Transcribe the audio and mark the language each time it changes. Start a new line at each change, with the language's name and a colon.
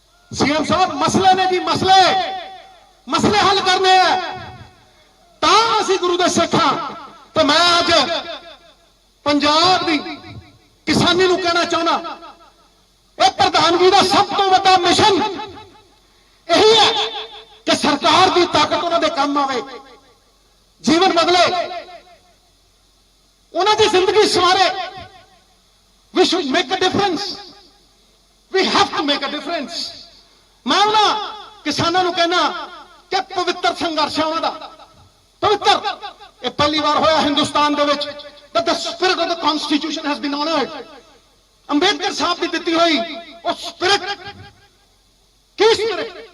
Punjabi: CM साहब मसले ने जी, मसले हल करने ਤਾਂ ਅਸੀਂ ਗੁਰੂ ਦੇ ਸਿੱਖ ਹਾਂ। ਤੇ ਮੈਂ ਅੱਜ ਪੰਜਾਬ ਦੀ ਕਿਸਾਨੀ ਨੂੰ ਕਹਿਣਾ ਚਾਹੁੰਦਾ, ਇਹ ਪ੍ਰਧਾਨਗੀ ਦਾ ਸਭ ਤੋਂ ਵੱਡਾ ਮਿਸ਼ਨ ਇਹੀ ਹੈ ਕਿ ਸਰਕਾਰ ਦੀ ਤਾਕਤ ਉਹਨਾਂ ਦੇ ਕੰਮ ਆਵੇ, ਜੀਵਨ ਬਦਲੇ, ਉਹਨਾਂ ਦੀ ਜ਼ਿੰਦਗੀ ਸਵਾਰੇ।
English: We should make a difference, we have to make a difference.
Punjabi: ਮੈਂ ਉਹਨਾਂ ਕਿਸਾਨਾਂ ਨੂੰ ਕਹਿਣਾ ਕਿ ਪਵਿੱਤਰ ਸੰਘਰਸ਼ ਹੈ ਉਹਨਾਂ ਦਾ, ਪਵਿੱਤਰ। ਇਹ ਪਹਿਲੀ ਵਾਰ ਹੋਇਆ ਹਿੰਦੁਸਤਾਨ ਦੇ ਵਿੱਚ
English: that the spirit of the constitution has been honored।
Punjabi: Ambedkar ਸਾਹਿਬ ਦੀ ਦਿੱਤੀ ਹੋਈ ਉਹ ਸਪਿਰਿਟ, ਕੀ ਸਪਿਰਿਟ?